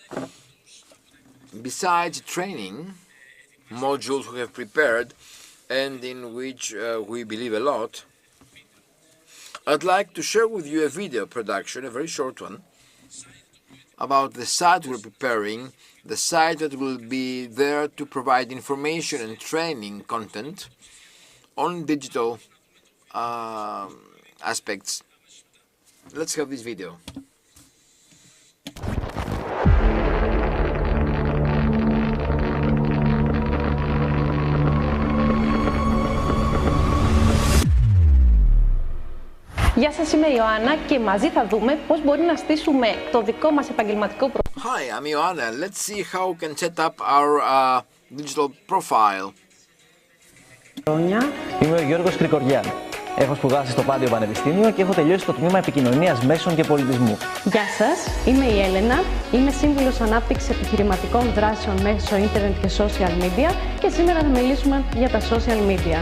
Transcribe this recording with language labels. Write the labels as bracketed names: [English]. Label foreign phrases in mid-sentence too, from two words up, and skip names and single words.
[English] Besides training modules we have prepared and in which we believe a lot, I'd like to share with you a video production, a very short one, about the site we're preparing, the site that will be there to provide information and training content on digital aspects. Let's have this video. [Greek] Γεια σας, είμαι η Ιωάννα και μαζί θα δούμε πώς μπορεί να στήσουμε το δικό μας επαγγελματικό προφίλ. [English] Hi, I'm Ioanna. Let's see how we can set up our digital profile. [Greek] Είμαι ο Γιώργος Κρικοριά. Έχω σπουδάσει στο Πάντιο Πανεπιστήμιο και έχω τελειώσει το τμήμα Επικοινωνίας Μέσων και Πολιτισμού. Γεια σας, είμαι η Έλενα. Είμαι σύμβουλος ανάπτυξης επιχειρηματικών δράσεων μέσω ίντερνετ και [English] social media [Greek] και σήμερα θα μιλήσουμε για τα [English] social media.